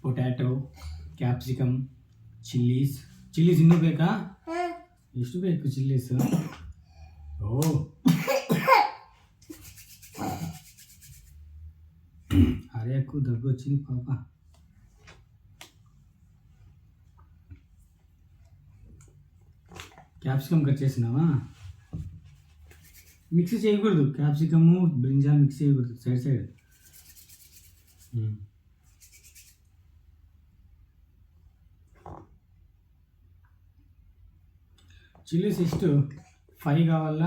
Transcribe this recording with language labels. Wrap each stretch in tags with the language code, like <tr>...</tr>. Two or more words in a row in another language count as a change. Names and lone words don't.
<en>potato, capsicum, chillies</en> <kn>ಇನ್ನೂ ಬೇಕಾ? ಎಷ್ಟು ಬೇಕು ಚಿಲ್ಲೀಸ್?</kn> <te>ಓ అరేకు దగ్గు వచ్చింది పాప. క్యాప్సికమ్ కట్ చేసినావా? మిక్స్ చేయకూడదు,</te> <en>capsicum brinjal</en> <te>మిక్స్ చేయకూడదు,</te> <en>side chillies</en> <te>ಎಷ್ಟು 5 కావాలా?</te>